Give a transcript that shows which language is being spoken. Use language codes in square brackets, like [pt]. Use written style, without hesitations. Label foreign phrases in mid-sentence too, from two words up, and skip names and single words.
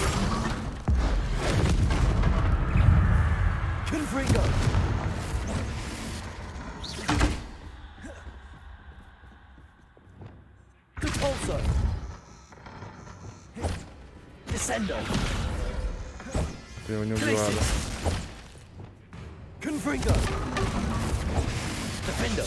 [la] Confringo. Repulsor. Descendo. [ru] Ты его не убивали. [la] Confringo. Defender.